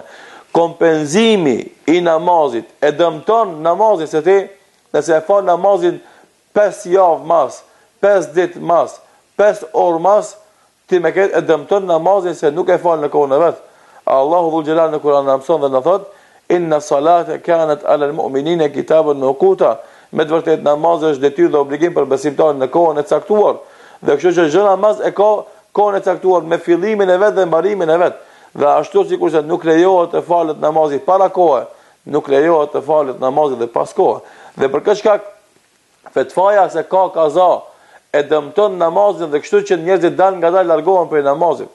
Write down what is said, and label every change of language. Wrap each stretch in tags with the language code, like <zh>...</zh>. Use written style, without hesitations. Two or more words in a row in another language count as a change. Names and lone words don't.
<sq>Kompenzimi i namazit e dëmton namazin, se ti nëse e fal namazin 5 javë mas, 5 ditë mas, 5 orë mas, ti me këtë e dëmton namazin se nuk e fal në kohën e vet.</sq> <ar>الله ذو الجلال</ar> <sq>në Kur'an na mëson dhe na thot:</sq> <ar>إن الصلاة كانت على المؤمنين كتابا موقوتا.</ar> <sq>Me të vërtetë namazi është detyrë dhe obligim për besimtarin në kohën e caktuar. Dhe kështu që çdo namaz e ka kohën e caktuar me fillimin e vet dhe mbarimin e vet. Dhe ashtu sikur se nuk lejohet të falet namazi para kohë, nuk lejohet të falet namazi dhe pas kohë. Dhe për këtë shkak fetvaja se ka kaza e dëmton namazin, dhe kështu që njerëzit dalin ngadalë largohen prej namazit.</sq>